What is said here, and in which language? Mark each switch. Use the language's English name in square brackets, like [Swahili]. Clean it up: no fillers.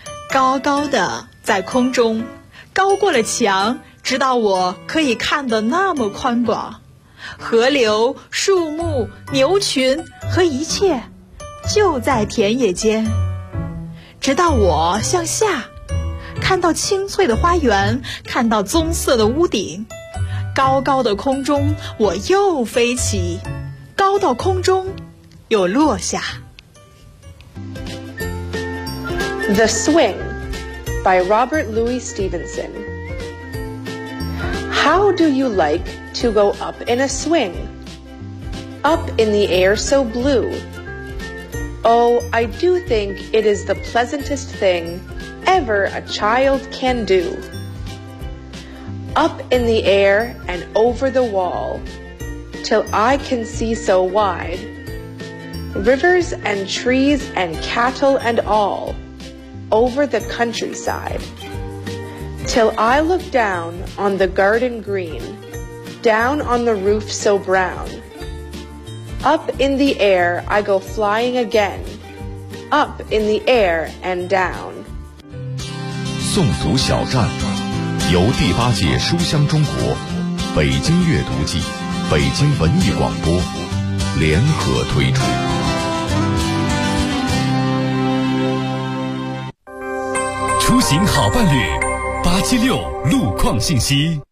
[Chinese] 高高的在空中，高过了墙，直到我可以看得那么宽广，河流、树木、牛群和一切就在田野间，直到我向下看到青翠的花园，看到棕色的屋顶，高高的空中我又飞起，高到空中又落下。 [English] The Swing by Robert Louis StevensonHow do you like to go up in a swing? Up in the air so blue. Oh, I do think it is the pleasantest thing ever a child can do. Up in the air and over the wall, till I can see so wide. Rivers and trees and cattle and all, over the countryside. Till I look down on the garden green, down on the roof so brown. Up in the air I go flying again, up in the air and down. [Chinese] 诵读小站，由第八届书香中国、北京阅读季、北京文艺广播联合推出。出行好伴侣。876路况信息。